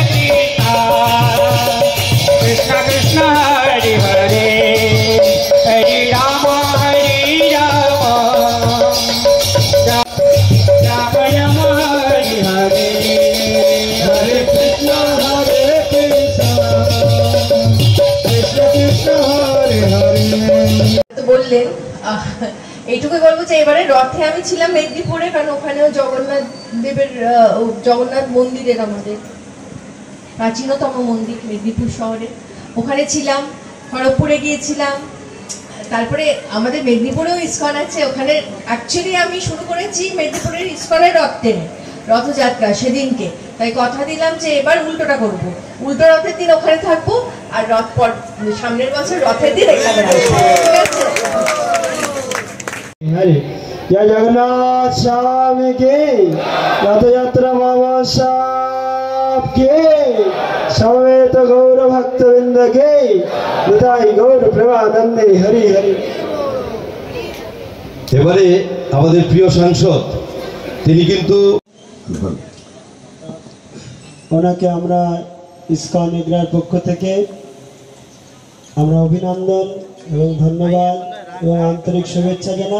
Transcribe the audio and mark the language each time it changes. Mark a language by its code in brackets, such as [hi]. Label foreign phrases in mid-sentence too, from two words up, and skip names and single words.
[sa] कृष्ण कृष्ण हरे हरे हरे राम राम राम हरे हरे हरे कृष्ण कृष्ण कृष्ण हरे हरे। [bn] তো বললেন এইটুকুই বলবো যে এবারে রথে আমি ছিলাম মেদিনীপুরে, কারণ ওখানেও জগন্নাথ দেবের জগন্নাথ মন্দিরের আমাদের প্রাচীনতম মন্দির মেদিনীপুর শহরে, ওখানে ছিলাম। খড়গপুরে গিয়েছিলাম, তারপরে আমাদের মেদিনীপুরেও ইস্কন আছে। ওখানে অ্যাকচুয়ালি আমি শুরু করেছি মেদিনীপুরের ইস্কনের রথ টেনে রথযাত্রা সেদিনকে, তাই কথা দিলাম যে এবার উল্টোটা করব, উল্টো রথের দিন ওখানে থাকবো আর রথ সামনের বছর রথের দিন এখানে আসবো। ঠিক আছে? হরে জয় জগন্নাথ স্বামী কে রথ যাত্রা বাবা সাহেব কে সমেত গৌর ভক্তবৃন্দ কে নিতাই গৌর প্রেমানন্দে হরি হরি। এবারে আমাদের প্রিয় সাংসদ তিনি কিন্তু ওনাকে আমরা ইস্কন এগরার পক্ষ থেকে আমরা অভিনন্দন এবং ধন্যবাদ এবং আন্তরিক শুভেচ্ছা জানাই।